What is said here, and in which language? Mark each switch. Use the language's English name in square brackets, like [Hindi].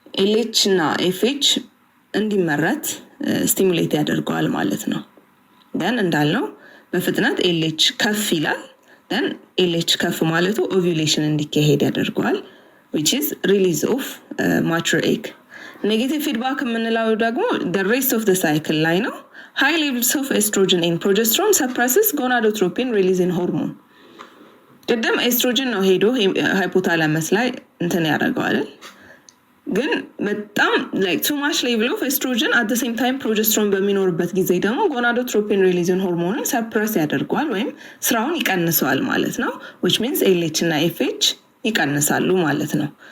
[Amharic] LH እና FH እንዲመረት ስቲሙሌት ያደርገዋል ማለት ነው። then እንዳልነው በፍጥነት LH ከፍ ይላል። then LH ከፍ ማለቱ ovulation እንዲካሄድ ያደርገዋል [English] which is release of mature egg. negative feedback [Amharic] የምንለው ደግሞ [English] the rest of the cycle ላይ ነው። high levels of estrogen and progesterone suppresses gonadotropin releasing hormone. [Amharic] ቀደም ኤስትሮጅን ነው ሄዶ ሃይፖታላመስ ላይ እንትን ያደርገዋል። ግን በጣም [English] like too much level of estrogen at the same time [Amharic] progesterone በሚኖርበት ጊዜ ደግሞ gonadotropin releasing hormone suppress ያደርገዋል ወይም ስራውን ይቀንሰዋል ማለት ነው። which means LH እና FH ይቀንሳሉ ማለት ነው።